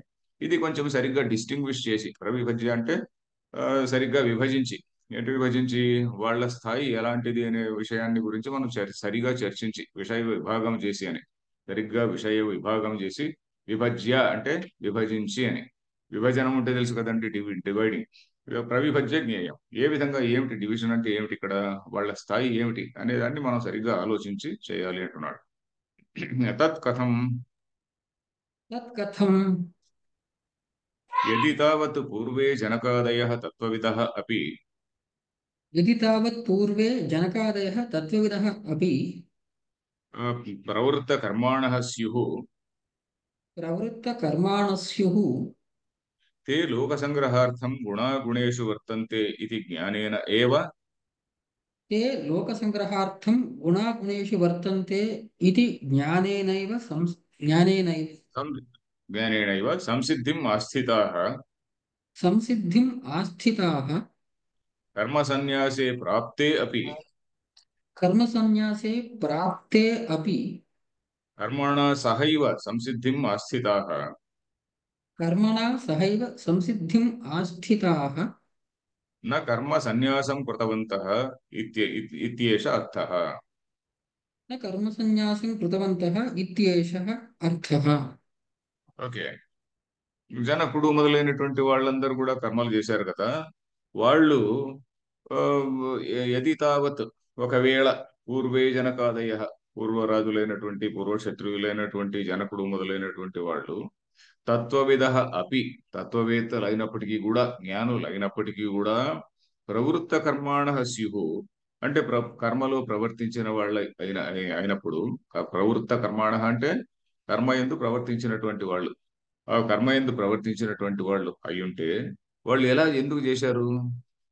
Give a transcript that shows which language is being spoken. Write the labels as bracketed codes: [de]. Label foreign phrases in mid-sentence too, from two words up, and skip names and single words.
[te] ఇది కొంచెం సరిగ్గా డిస్టింగ్విష్ చేసి, ప్రవిభజ్య అంటే సరిగ్గా విభజించి, ఏంటి విభజించి, వాళ్ళ స్థాయి ఎలాంటిది అనే విషయాన్ని గురించి మనం సరిగా చర్చించి విషయ విభాగం చేసి అని, సరిగ్గా విషయ విభాగం చేసి, విభజ్య అంటే విభజించి అని. విభజనం ఉంటే తెలుసు కదండి, డివైడింగ్. [sa] ప్రవిభజ్య జ్ఞేయం. [te] ఏ విధంగా, ఏమిటి డివిజన్ అంటే ఏమిటి, ఇక్కడ వాళ్ళ స్థాయి ఏమిటి అనే దాన్ని మనం సరిగ్గా ఆలోచించి చేయాలి అంటున్నాడు. [sa] తత్ కథం तत्कथम् యది తావత్ పూర్వే జనకాదయః తత్వవిదః అపి यदि तावत् पूर्वे जनकादयः तत्त्वविदः अपि ప్రవృత్త కర్మాణః స్యుః प्रवृत्तकर्माणः स्युः తే లోకసంగ్రహార్థం గుణాగుణేషు వర్తంతే ఇది జ్ఞానేన ఏవ ते लोकसङ्ग्रहार्थं गुणागुणेषु वर्तन्ते इति ज्ञानेनैव సం- జ్ఞానేనైవ సంసిద్ధిం ఆస్థితాః संसिद्धिम् आस्थिताः కర్మసన్యాసే ప్రాప్తే అపి कर्मसन्न्यासे प्राप्ते अपि కర్మణ సహైవ సంసిద్ధిం ఆస్థితాః कर्मणा सहैव संसिद्धिम् आस्थिताः న కర్మ సన్యాసం కృతవంతః ఇత్యేష అర్థః. न कर्मसन्न्यासं कृतवन्तः इत्येषः अर्थः। [te] ఓకే, జనకుడు మొదలైనటువంటి వాళ్ళందరూ కూడా కర్మలు చేశారు కదా. వాళ్ళు ఆ, [sa] యది తావత్ [te] ఒకవేళ [sa] పూర్వే జనకాదయ, [te] పూర్వరాజులైనటువంటి పూర్వక్షత్రియులైనటువంటి జనకుడు మొదలైనటువంటి వాళ్ళు [sa] తత్వవిద అపి, [te] తత్వవేత్తలు అయినప్పటికీ కూడా, జ్ఞానులు అయినప్పటికీ కూడా, [sa] ప్రవృత్త కర్మాణ స్యు [te] అంటే కర్మలో ప్రవర్తించిన వాళ్ళ అయినప్పుడు, [sa] ప్రవృత్త కర్మాణ [te] అంటే కర్మయందు ప్రవర్తించినటువంటి వాళ్ళు, ఆ కర్మయందు ప్రవర్తించినటువంటి వాళ్ళు అయ్యుంటే వాళ్ళు ఎలా ఎందుకు చేశారు?